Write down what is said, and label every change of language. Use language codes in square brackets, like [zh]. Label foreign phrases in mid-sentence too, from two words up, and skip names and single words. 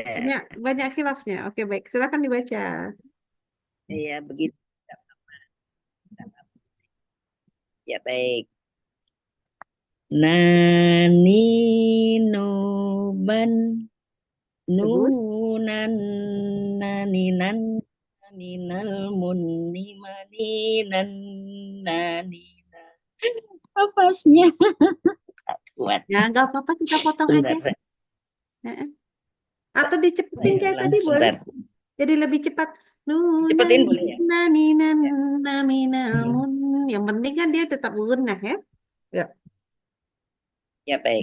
[id] Banyak khilafnya. Oke, baik. Silakan dibaca. iya begitu. Ya baik. Nani noban Bagus. nunan naninan minal munni maninan nanina. Apasnya kuat. Ya, nggak apa-apa, kita potong Sebentar, aja. Atau dicepetin saya kayak ulang tadi boleh. sebentar. Jadi lebih cepat. Cepetin boleh ya? Minal. Yang penting kan dia tetap gunnah ya. Ya. Ya baik.